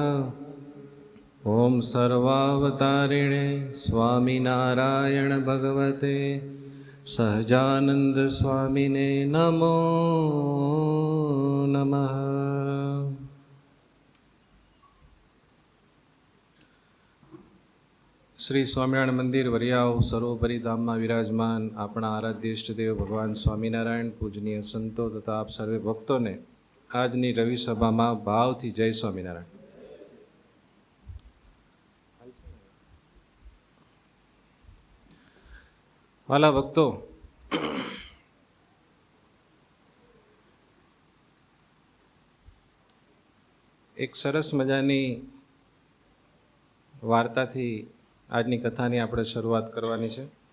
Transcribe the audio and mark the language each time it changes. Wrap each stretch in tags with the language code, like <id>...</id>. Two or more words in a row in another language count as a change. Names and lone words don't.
<sa>ओम सर्वावतारिणे स्वामिनारायण भगवते सहजानंद स्वामिने नमो नमः।</sa> <gu>श्री स्वामिनारायण मंदिर वरियाव સર્વોપરી ધામમાં વિરાજમાન આપણા આરાધ્ય ઇષ્ટદેવ ભગવાન સ્વામિનારાયણ પૂજનીય સંતો તથા આપ સર્વે ભક્તોને આજની રવિ સભામાં ભાવથી જય સ્વામિનારાયણ। વાલા ભક્તો, એક સરસ મજાની વાર્તાથી આજની કથાની આપણે શરૂઆત કરવાની છે।</gu>